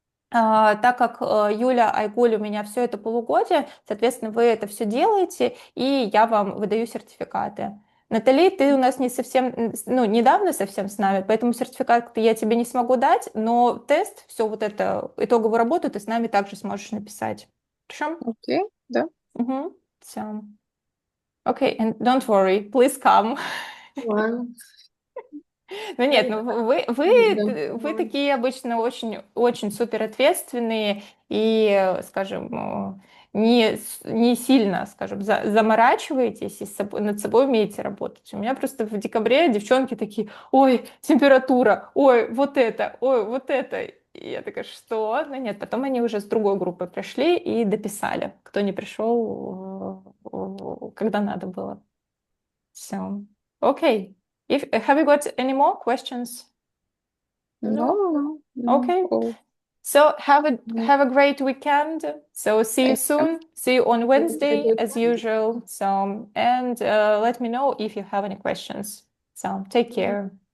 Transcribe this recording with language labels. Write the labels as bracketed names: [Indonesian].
[Russian] Так как Юля, Айгуль у меня все это полугодие, соответственно, вы это все делаете, и я вам выдаю сертификаты. Натали, ты у нас не совсем, ну, недавно совсем с нами, поэтому сертификат я тебе не смогу дать, но тест, все вот это, итоговую работу ты с нами также сможешь написать. Хорошо? Окей, да. Угу. Все. [English] Okay, and don't worry, please come. [Russian] Ладно. Ну нет, Я ну да. вы такие обычно очень, очень супер ответственные и, скажем, не сильно, скажем, заморачиваетесь и над собой умеете работать. У меня просто в декабре девчонки такие, ой, температура, ой, вот это. И я такая, что? Ну нет, потом они уже с другой группы пришли и дописали, кто не пришел, когда надо было. Все. Окей. [English] Have you got any more questions? No, [Russian] Ну, [English] no, no. Okay. Oh, So no. have a great weekend. So see you Thank you. soon. See you on Wednesday [Russian] это [English] as usual. So and let me know if you have any questions. So take care.